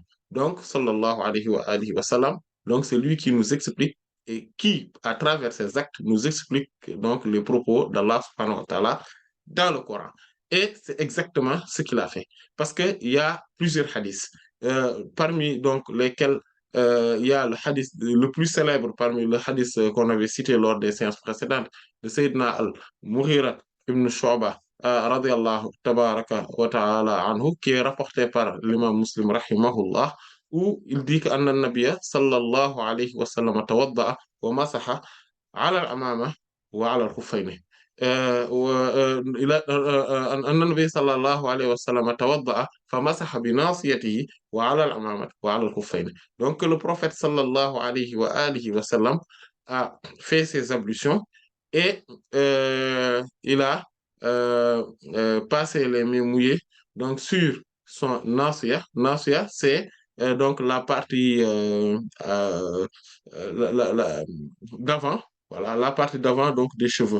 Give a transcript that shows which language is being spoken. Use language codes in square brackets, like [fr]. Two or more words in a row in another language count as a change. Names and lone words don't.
[fr] Donc, [ar] صلى الله عليه وسلم, [fr] donc c'est lui qui nous explique et qui, à travers ses actes, nous explique donc les propos d' [ar] الله سبحانه وتعالى [fr] dans le Coran. Et c'est exactement ce qu'il a fait. Parce qu'il y a plusieurs hadiths, parmi donc lesquels il y a le hadith le plus célèbre parmi le hadith qu'on avait cité lors des séances précédentes de [ar] Sayyidina al-Mughira ibn Shu'ba رضي الله تبارك وتعالى عنه [fr] qui est rapporté par l'imam Muslim [ar] rahimahullah [fr] où il dit que [ar] أن النبي صلى الله عليه وسلم توضأ ومسح على العمامة وعلى الخفين أن النبي صلى الله عليه وسلم توضأ فمسح بناصيته وعلى العمامة وعلى الخفين. [fr] Donc, le prophète [ar] صلى الله عليه وسلم [fr] a fait ses ablutions et il a passé les mains mouillées donc, sur son nasiya. Nasiya, c'est donc la partie d'avant, voilà, la partie d'avant donc des cheveux.